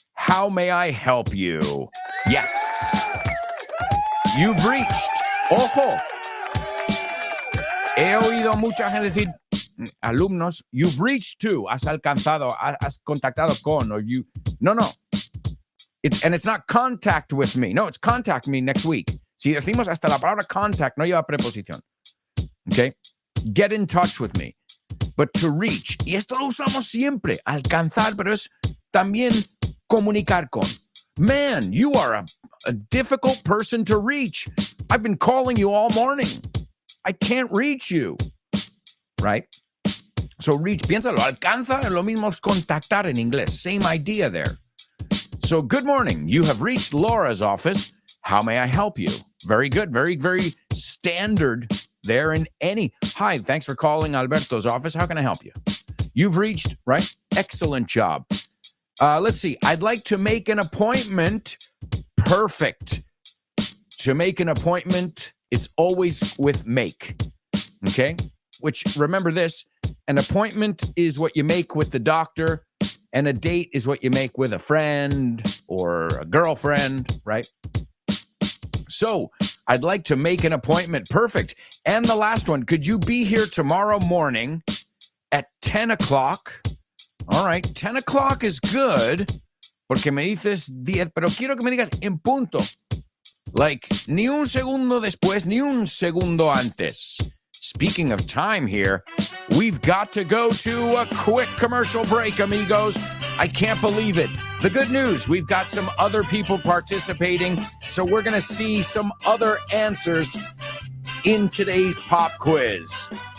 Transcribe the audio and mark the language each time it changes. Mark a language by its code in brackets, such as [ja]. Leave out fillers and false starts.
[en] How may I help you? Yes. You've reached. Ojo. [es] He oído mucha gente decir, alumnos, [en] you've reached to, [es] has alcanzado, has contactado con, or you. No. [en] It's not contact with me. No, it's contact me next week. [es] Si decimos hasta la palabra contact, no lleva preposición. Okay? [en] Get in touch with me. But to reach, [es] y esto lo usamos siempre, alcanzar, pero es también comunicar con. [en] Man, you are a difficult person to reach. I've been calling you all morning. I can't reach you. Right? [es] So reach, piénsalo, alcanza, lo mismo es contactar en inglés. [en] Same idea there. So good morning. You have reached Laura's office. How may I help you? Very good. Very, very standard there in any. Hi, thanks for calling Alberto's office. How can I help you? You've reached, right? Excellent job. Let's see. I'd like to make an appointment. Perfect. To make an appointment, it's always with make. Okay? Which, remember this, an appointment is what you make with the doctor, and a date is what you make with a friend or a girlfriend, right? So, I'd like to make an appointment. Perfect. And the last one, could you be here tomorrow morning at 10 o'clock? All right, 10 o'clock is good, [es] porque me dices 10, pero quiero que me digas en punto. [en] Like, [es] ni un segundo después, ni un segundo antes. [en] Speaking of time here, we've got to go to a quick commercial break, amigos. I can't believe it. The good news, we've got some other people participating, so we're going to see some other answers in today's pop quiz.